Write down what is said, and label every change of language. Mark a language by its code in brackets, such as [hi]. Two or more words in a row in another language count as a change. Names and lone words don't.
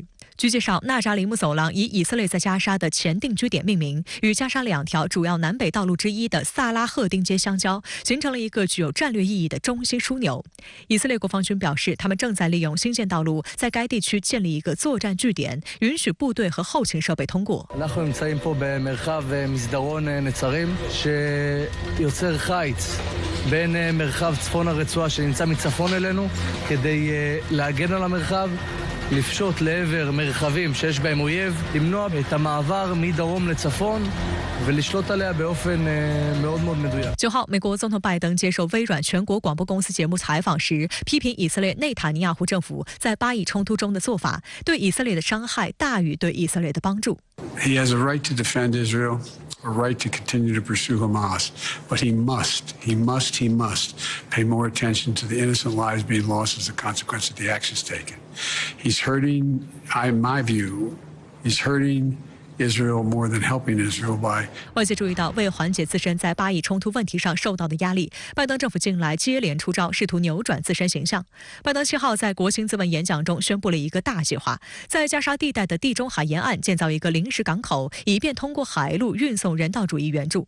[zh] 据介绍，纳扎里姆走廊以以色列在加沙的前定居点命名，与加沙2条主要南北道路之一的萨拉赫丁街相交，形成了一个具有战略意义的中心枢纽。以色列国防军表示，他们正在利用新建道路，在该地区建立一个作战据点，允许部队和后勤设备通过。 [he] אנחנו נמצאים פה במרחב מסדרון נצרים שיוצר חיץ בין מרחב צפון הרצועה שנמצא מצפון אלינו כדי להגן על המרחב לפשוט לעבר מרחבים שיש בהם אויב, למנוע את המעבר מדרום לצפון ולשלוט עליה באופן מאוד מאוד מדויק. [zh] 9 号，美国总统拜登接受微软全国广播公司节目采访时，批评以色列内塔尼亚胡政府在巴以冲突中的做法，对以色列的伤害大于对以色列的帮助。 [en] He has a right to defend Israel, a right to continue to pursue Hamas, but he must pay more attention to the innocent lives being lost as a consequence of the actions taken. He's hurting, in my view, he's hurting Israel more than helping Israel by. [zh] 外界注意到，为缓解自身在巴以冲突问题上受到的压力，拜登政府近来接连出招，试图扭转自身形象。拜登7号在国情咨文演讲中宣布了一个大计划，在加沙地带的地中海沿岸建造一个临时港口，以便通过海路运送人道主义援助。